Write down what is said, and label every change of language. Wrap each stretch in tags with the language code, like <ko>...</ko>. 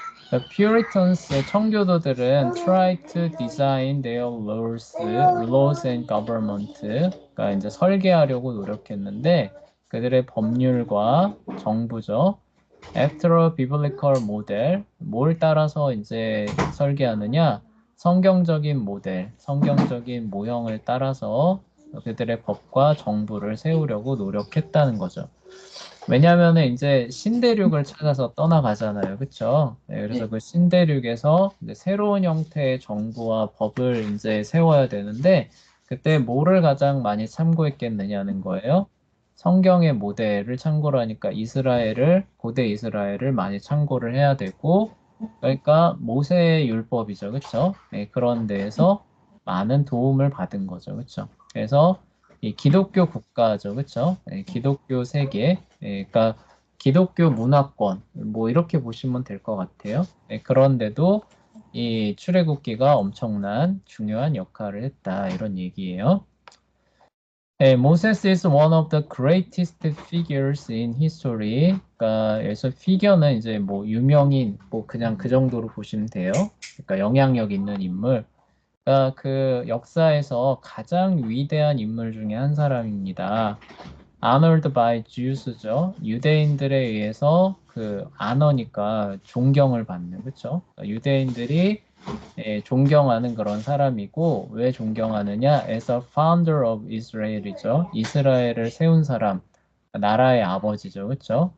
<en>The Puritans,</en> <ko>청교도들은</ko> <en>try to design their laws and government.</en> <ko>그러니까 이제 설계하려고 노력했는데 그들의 법률과 정부죠.</ko> <en>After a biblical model,</en> <ko>뭘 따라서 이제 설계하느냐? 성경적인 모델, 성경적인 모형을 따라서 그들의 법과 정부를 세우려고 노력했다는 거죠. 왜냐하면 이제 신대륙을 찾아서 떠나가잖아요. 그쵸? 그래서 네. 그 신대륙에서 이제 새로운 형태의 정부와 법을 이제 세워야 되는데 그때 뭐를 가장 많이 참고했겠느냐는 거예요. 성경의 모델을 참고를 하니까 고대 이스라엘을 많이 참고를 해야 되고 그러니까 모세의 율법이죠. 그쵸? 그런 데에서 많은 도움을 받은 거죠. 그쵸? 그래서 이 기독교 국가죠. 그쵸? 기독교 세계, 그러니까 기독교 문화권, 뭐 이렇게 보시면 될 것 같아요. 그런데도 이 출애굽기가 엄청난 중요한 역할을 했다. 이런 얘기예요.</ko> <en>Moses is one of the greatest figures in history.</en> <ko>그러니까 여기서 figure는 이제 뭐 유명인, 뭐 그냥 그 정도로 보시면 돼요. 그러니까 영향력 있는 인물. 그러니까 그 역사에서 가장 위대한 인물 중에 한 사람입니다.</ko> <en>Honored by Jews죠.</en> <ko>유대인들에 의해서 그 아너니까 존경을 받는 그렇죠? 유대인들이 존경하는 그런 사람이고 왜 존경하느냐?</ko> <en>As a founder of Israel</en> <ko>이죠. 이스라엘을 세운 사람, 나라의 아버지죠, 그렇죠?</ko>